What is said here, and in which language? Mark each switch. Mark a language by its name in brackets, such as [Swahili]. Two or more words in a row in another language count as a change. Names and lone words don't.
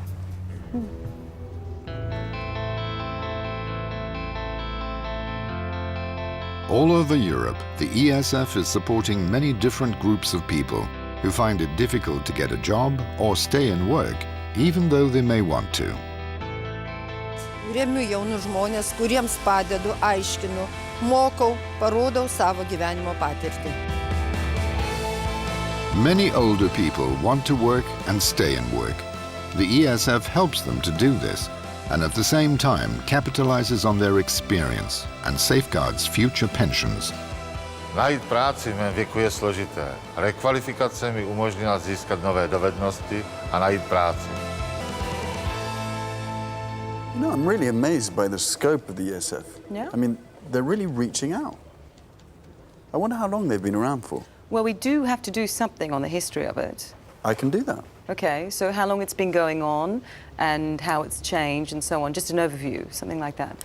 [English] All over Europe, the ESF is supporting many different groups of people who find it difficult to get a job or stay in work, even though they may want to. [Lithuanian] Remiu jaunus žmonės, kuriems padedu, aiškinu, mokau, parodau savo gyvenimo patirtį. [English] Many older people want to work and stay in work. The ESF helps them to do this, and at the same time capitalizes on their experience and safeguards future pensions. [Czech] Najít práci v mém věku je složité. Rekvalifikace mi umožnila získat nové dovednosti a najít práci. [English] No, I'm really amazed by the scope of the ESF. Yeah? I mean, they're really reaching out. I wonder how long they've been around for. Well, we do have to do something on the history of it. I can do that. Okay, so how long it's been going on and how it's changed and so on. Just an overview, something like that.